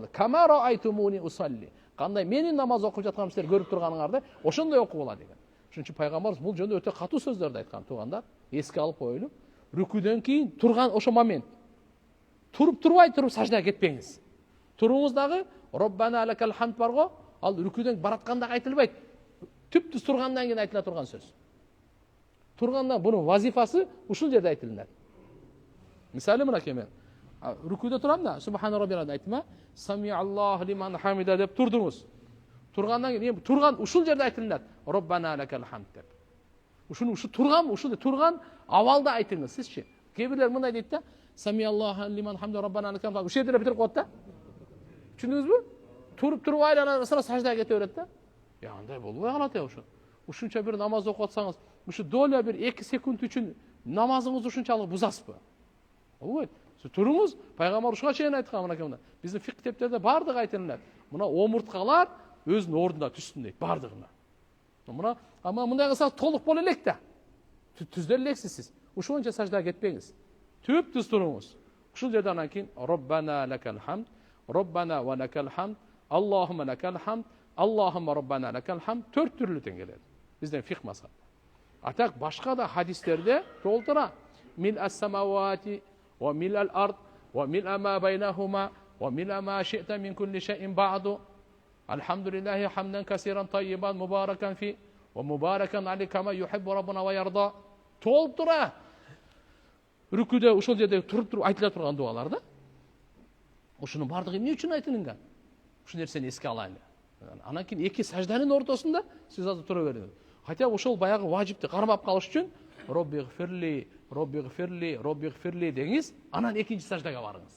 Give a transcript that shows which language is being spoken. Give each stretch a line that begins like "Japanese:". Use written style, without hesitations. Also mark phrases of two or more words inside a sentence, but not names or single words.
Arabic: كما رأيتموني أصلي.
Kyrgyz: Кандай менин намаз окуп жатканымды силер көрүп турганыңарды, ошондой окуп ала деген. Ошон үчүн пайгамбарыбыз бул жөнүндө өтө катуу сөздөрдү айткан, туугандар. Эске алып коелу. Рүкүдөн кийин турган ошо момент. Туруп турбай туруп саждага кетпеңиз. Туруңуз дагы
Arabic: ربنا لك الحمد
Kyrgyz: бар го, ал рүкүдөн баратканда айтылбайт. Түптүз тургандан кийин айтыла турган сөз. Тургандан бунун вазифасы ушул жерде айтылат. Мисалы мынакей мен рүкүдө турам да,
Arabic: سبحان ربي العظيم, سمع الله لمن حمده
Kyrgyz: деп турдуңуз. Тургандан кийин турган ушул жерде айтылат.
Arabic: ربنا لك الحمد деп.
Kyrgyz: Ушуну турган авалда айтыңыз сизчи. Кээ бирлер мындай дейт да,
Arabic: سمع الله لمن حمده ربنا لك الحمد.
Kyrgyz: Ушул жерде битирип коет да. Түшүндүңүзбү? Туруп турбай эле саждага кете берет да. Андай болбой калат ошо. Ушунча бир намаз окуп атсаңыз, ушу доля бир 2 секунд үчүн намазыңызды ушунчалык бузасызбы? Болбойт.
Kazakh: Сіз тұрыңыз,
Kyrgyz: пайғамбар ушуга чейин айткан мынакей мына. Биздин фикх китептерде бардыгы айтылат. Мына омурткалар өзүнүн ордунда түзсүн дейт, бардыгына. Мына ама мындай кылсак толук боло элек да. Түздөр элексиз сиз. Ушул боюнча саждага кетпеңиз. Түп түз туруңуз. Ушул жерде анан кийин
Arabic: ربنا لك الحمد ربنا ولك الحمد اللهم لك الحمد اللهم ربنا لك الحمد 4
Kyrgyz: түрлүтен келет. Бизден фикх мазхабы. Атак башка да хадистерде толтура.
Arabic: ملء السماوات وملء الأرض وملء ما بينهما وملء ما شئت من كل شيء بعد. الحمد لله حمدا كثيرا طيبا مباركا في ومباركا على كما يحب ربنا ويرضى.
Kyrgyz: Толтура. Рүкүдө ушул жерде туруп айтыла турган дуалар да. Ушунун бардыгы эмне үчүн айтылган? Ушул нерсени эске алайлы. Анан кийин эки сажданын ортосунда сиз азыр тура бериңиз. Хотя ошол баягы важипти кармап калыш үчүн
Arabic: ربي اغفر لي، ربي اغفر لي، ربي اغفر لي
Kyrgyz: деңиз, анан экинчи саждага барыңыз.